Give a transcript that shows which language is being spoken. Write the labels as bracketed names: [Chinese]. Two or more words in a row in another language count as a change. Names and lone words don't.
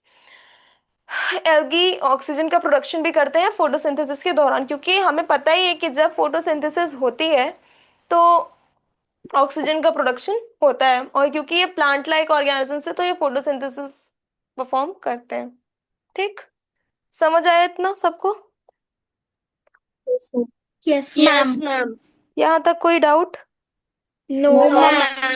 [Hindi] एल्गी ऑक्सीजन का प्रोडक्शन भी करते हैं फोटोसिंथेसिस के दौरान, क्योंकि हमें पता ही है कि जब फोटोसिंथेसिस होती है तो ऑक्सीजन का प्रोडक्शन होता है, और क्योंकि ये [English] plant like organisms [Hindi] है तो ये [English] photosynthesis perform [Hindi] करते हैं। ठीक, समझ आया इतना सबको? [English] Yes, ma'am. Yes, Yes, ma'am. ma'am. [Hindi] यहाँ तक कोई डाउट? [English] No, No, No, ma'am. ma'am.